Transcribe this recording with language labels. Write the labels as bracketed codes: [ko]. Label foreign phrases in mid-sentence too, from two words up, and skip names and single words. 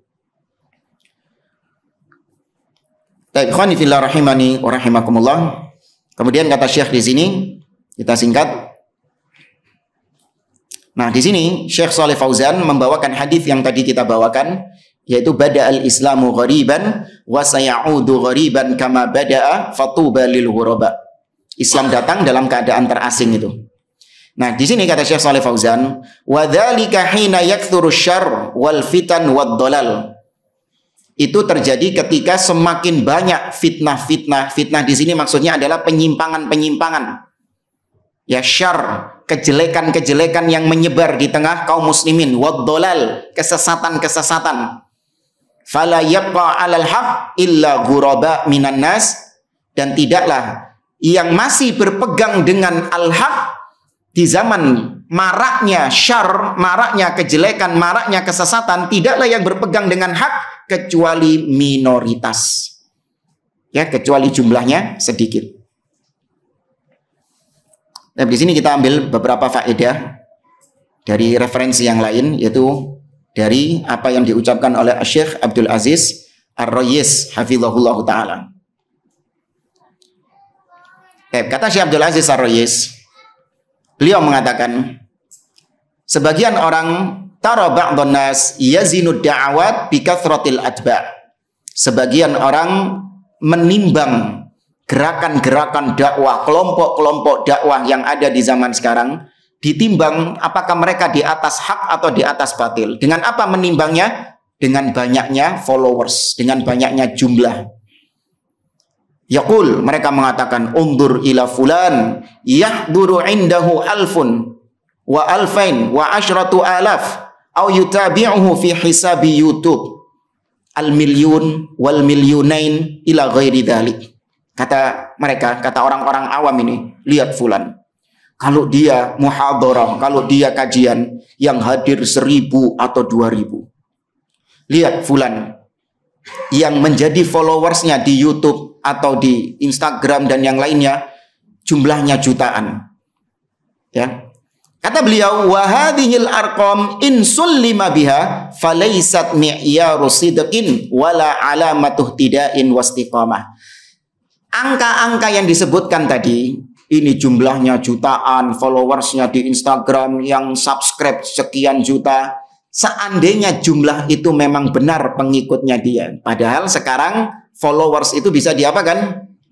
[ar] إخواني في الله رحمني ورحمكم الله. [id] Kemudian kata Syekh di sini, kita singkat. Nah, di sini Syekh Shalih Fauzan membawakan hadis yang tadi kita bawakan, yaitu [ar] بدأ الإسلام غريبا وسيعود غريبا كما بدأ فطوبى للغرباء. [id] Islam datang dalam keadaan terasing itu. Nah, di sini kata Syekh Shalih Fauzan, [ar] وذلك حين يكثر الشر والفتن والضلال. [id] Itu terjadi ketika semakin banyak fitnah-fitnah. Fitnah di sini maksudnya adalah penyimpangan-penyimpangan. Ya, syarr, kejelekan-kejelekan yang menyebar di tengah kaum muslimin, [ar] والضلال, [id] kesesatan-kesesatan. [ar] فلا يبقى على الحق إلا غرباء من الناس, [id] dan tidaklah yang masih berpegang dengan al-haq di zaman maraknya syarr, maraknya kejelekan, maraknya kesesatan, tidaklah yang berpegang dengan hak kecuali minoritas. Ya, kecuali jumlahnya sedikit. Dan di sini kita ambil beberapa faedah. dari referensi yang lain, yaitu dari apa yang diucapkan oleh Syekh Abdul Aziz Ar-Rayis [ar] حفظه الله تعالى. [id] Kata Syekh Abdul Aziz Ar-Rayis, beliau mengatakan, sebagian orang [ar] ترى بعض الناس يزنون الدعوات بكثرة الأتباع'. [id] Sebagian orang menimbang gerakan-gerakan dakwah, kelompok-kelompok dakwah yang ada di zaman sekarang, ditimbang apakah mereka di atas hak atau di atas batil. Dengan apa menimbangnya? Dengan banyaknya followers, dengan banyaknya jumlah. [ar] يقول, [id] mereka mengatakan, [ar] انظر إلى فلان يحضر عنده ألف وألفين وعشرة آلاف أو يتابعه في حساب YouTube المليون والمليونين إلى غير ذلك. [id] Kata mereka, kata orang-orang awam ini, lihat fulan, kalau dia muhadharah, kalau dia kajian yang hadir 1000 atau 2000. Lihat fulan yang menjadi followersnya di YouTube atau di Instagram dan yang lainnya jumlahnya jutaan. [ar] Ya. [id] Kata beliau, [ar] وهذه الأرقام إن سلم بها فليست معيار صدق ولا علامة اهتداء واستقامة. [id] Angka-angka yang disebutkan tadi, ini jumlahnya jutaan, followersnya di Instagram yang subscribe sekian juta. Seandainya jumlah itu memang benar pengikutnya dia. Padahal sekarang followers itu bisa diapakan?